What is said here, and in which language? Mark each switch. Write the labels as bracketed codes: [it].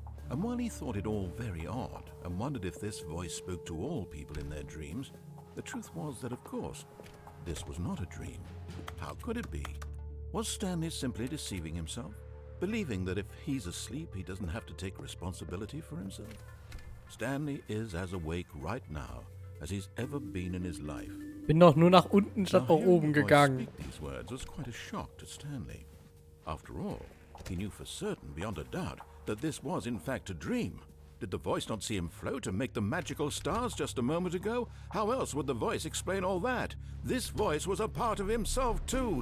[en] And while he thought it all very odd and wondered if this voice spoke to all people in their dreams, the truth was that, of course, this was not a dream. How could it be? Was Stanley simply deceiving himself, believing that if he's asleep, he doesn't have to take responsibility for himself? Stanley is as awake right now as he's ever been in his life. [de] Bin doch nur nach unten statt nach oben gegangen. [en] Speak these words was quite a shock to Stanley. After all, he knew for certain, beyond a doubt, that this was in fact a dream. Did the voice not see him float and make the magical stars just a moment ago? How else would the voice explain all that? This voice was a part of himself too.